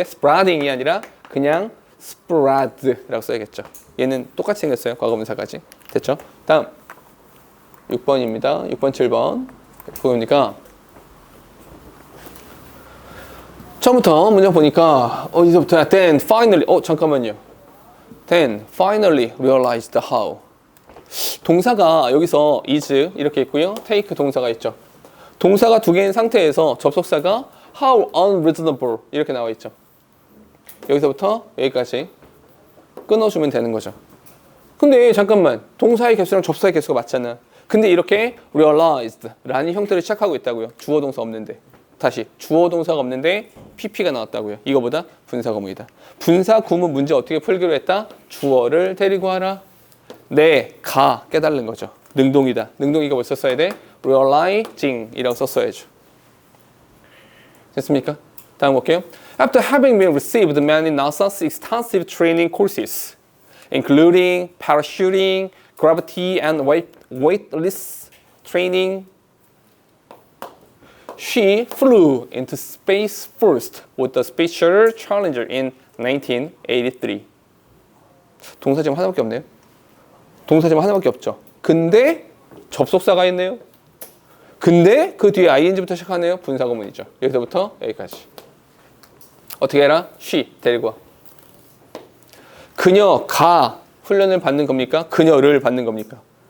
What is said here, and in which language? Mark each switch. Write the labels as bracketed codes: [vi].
[ko] spreading이 아니라 그냥 spread라고 써야겠죠. 얘는 똑같이 생겼어요. 과거분사까지. 됐죠? 다음 6번입니다. 6번, 7번 보니까 처음부터 문장 보니까 이제부터 [en] then finally [ko] 잠깐만요. [en] then finally realized how [ko] 동사가 여기서 is 이렇게 있고요. take 동사가 있죠. 동사가 두 개인 상태에서 접속사가 [en] how unreasonable [ko] 이렇게 나와 있죠. 여기서부터 여기까지 끊어주면 되는 거죠. 근데 잠깐만 동사의 개수랑 접사의 개수가 맞잖아. 근데 이렇게 realized 라는 형태로 시작하고 있다고요. 주어 동사 없는데. 다시 주어 동사가 없는데 PP가 나왔다고요. 이거보다 분사 구문이다. 분사 구문 문제 어떻게 풀기로 했다? 주어를 데리고 와라. 네, 가 깨달는 거죠. 능동이다. 능동이가 뭘 썼어야 돼? realizing 이라고 썼어야죠. 됐습니까? 다음 볼게요. [en] After having been received many NASA's extensive training courses, including parachuting, gravity, and weightless training, she flew into space first with the Space Shuttle Challenger in 1983. [ko] 동사 지금 하나밖에 없네요. 동사 지금 하나밖에 없죠. 근데 접속사가 있네요. 근데 그 뒤에 ing부터 시작하네요. 분사구문이죠. 여기서부터 여기까지. 어떻게 해라? she 데리고 와. 그녀가 훈련을 받는 겁니까? 그녀를 받는 겁니까?